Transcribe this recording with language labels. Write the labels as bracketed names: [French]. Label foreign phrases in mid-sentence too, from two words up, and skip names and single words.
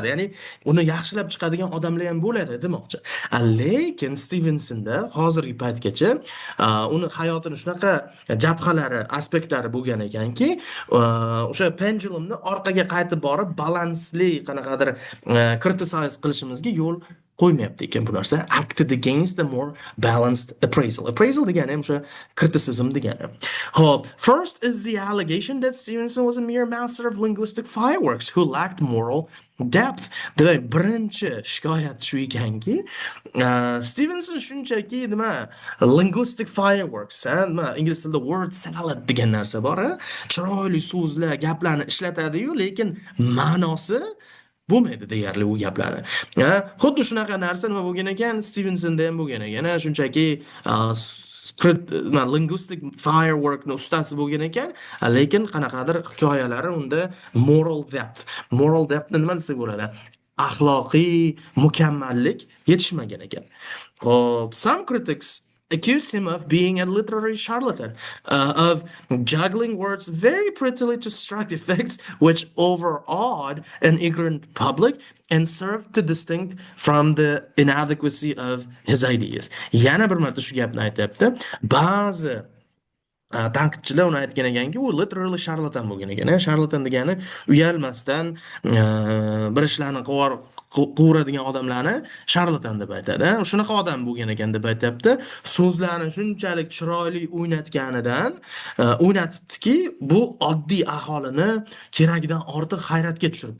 [Uzbek] Ya'ni uni yaxshilab chiqadigan odamlar ham bo'ladi demoqchi. Lekin Stevensonda hozirgi paytgacha uni hayotini shunaqa jabhalari, aspektlari bo'lgan ekanki, o'sha pendulumni orqaga qaytib borib balansli qanaqadir criticize qilishimizga yo'l qo'ymayapti ekan bu narsa. [English] Acted against a more balanced appraisal. [Uzbek] Appraisal degani ham o'sha criticism degani. Hop, [English] first is the allegation that Stevenson was a mere master of linguistic fireworks who lacked moral depth. [Uzbek] Demak, birinchi shikoyat shu ekanki, Stevenson shunchaki nima [English] linguistic fireworks, [Uzbek] nima ingliz tilida [English] word salad [Uzbek] degan narsa bor, chiroyli so'zlar, gaplarni ishlatadi-yu, lekin ma'nosi bo'lmaydi deyarli u gaplarni. Xuddi shunaqa narsa nima bo'lgan ekan, Stevensonda ham bo'lgan ekan. Shunchaki [English] linguistic fireworkni [Uzbek] ustasi bo'lgan ekan, lekin qanaqadir hikoyalari unda [English] moral depthni [Uzbek] nima desak bo'ladi? Axloqiy mukammallik yetishmagan ekan. Hop, [English] some critics accused him of being a literary charlatan, of juggling words very prettily to strike effects which overawed an ignorant public and served to distinct from the inadequacy of his ideas. [Uzbek] Yana bir marta shu gapni aytyapti. Ba'zi tanqidchilar uni aytgan ekanki, u [English] literally charlatan [Uzbek] bo'lgan ekan. Charlatan degani uyalmasdan bir ishlarni quvuradigan odamlarni charlatan deb aytadi. Shunaqa odam bo'lgan ekan deb aytyapti. So'zlarni shunchalik chiroyli o'ynatibdiki, bu oddiy aholini keragidan ortiq hayratga tushiribdi.